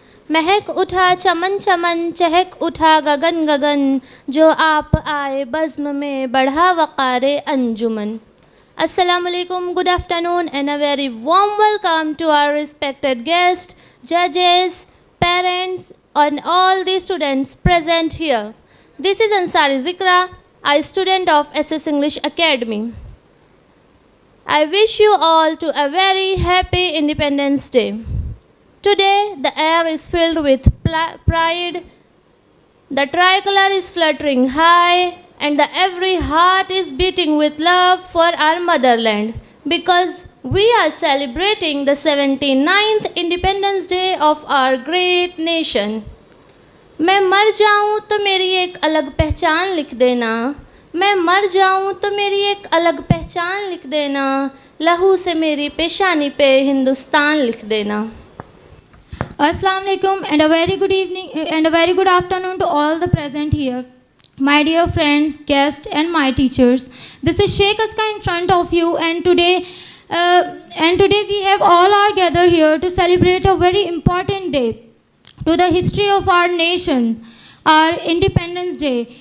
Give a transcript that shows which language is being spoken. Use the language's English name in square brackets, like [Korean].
[Hindi] महक उठा चमन चमन, चहक उठा गगन गगन, जो आप आए बज़्म में बढ़ा वक़ारे अंजुमन. [English] Assalamualaikum, good afternoon and a very warm welcome to our respected guests, judges, parents and all the students present here. This is Ansari Zikra, a student of SS English Academy. I wish you all to a very happy Independence Day. Today the air is filled with pride, the tricolor is fluttering high, and every heart is beating with love for our motherland, because we are celebrating the 79th Independence Day of our great nation. [Hindi] मैं मर जाऊं तो मेरी एक अलग पहचान लिख देना, मैं मर जाऊं तो मेरी एक अलग पहचान लिख देना, लहू से मेरी पेशानी पे हिंदुस्तान लिख देना. [English] Assalamu alaikum and a very good evening and a very good afternoon to all the present here. My dear friends, guests and my teachers, this is Sheikh Aska in front of you, and today we have all are gathered here to celebrate a very important day to the history of our nation, our Independence Day.